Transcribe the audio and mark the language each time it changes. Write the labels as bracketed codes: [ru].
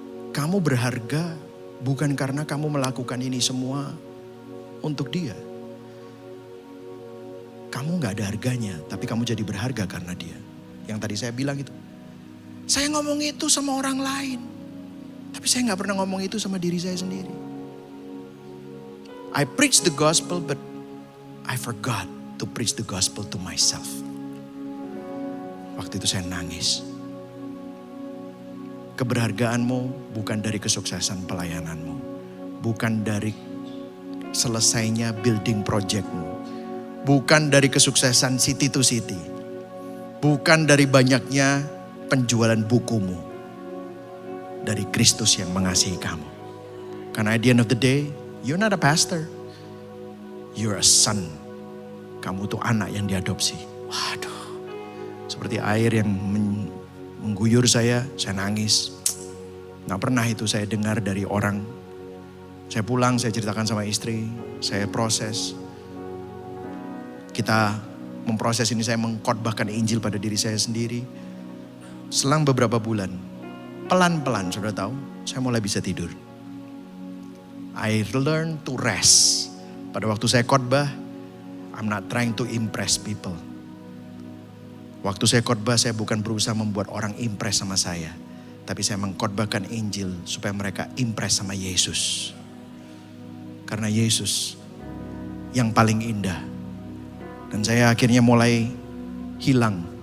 [id] Kamu berharga bukan karena kamu melakukan ini semua untuk dia. Kamu gak ada harganya, tapi kamu jadi berharga karena dia. Yang tadi saya bilang itu. Saya ngomong itu sama orang lain. Tapi saya gak pernah ngomong itu sama diri saya sendiri. [en] I preach the gospel, but I forgot to preach the gospel to myself. [id] Waktu itu saya nangis. Keberhargaanmu bukan dari kesuksesan pelayananmu. Bukan dari selesainya building projectmu. Bukan dari kesuksesan city to city. Bukan dari banyaknya penjualan bukumu. Dari Kristus yang mengasihi kamu. Karena [en] at the end of the day, you're not a pastor. You're a son. [id] Kamu tuh anak yang diadopsi. Waduh. Seperti air yang mengguyur saya nangis. Gak pernah itu saya dengar dari orang. Saya pulang, saya ceritakan sama istri. Saya proses. Kita memproses ini, saya mengkhotbahkan Injil pada diri saya sendiri. Selang beberapa bulan, pelan-pelan saudara tahu, saya mulai bisa tidur. [en] I learn to rest. [id] Pada waktu saya khotbah, [en] I'm not trying to impress people. [id] Waktu saya khotbah, saya bukan berusaha membuat orang impress sama saya. Tapi saya mengkhotbahkan Injil supaya mereka impress sama Yesus. Karena Yesus yang paling indah. Dan saya akhirnya mulai hilang.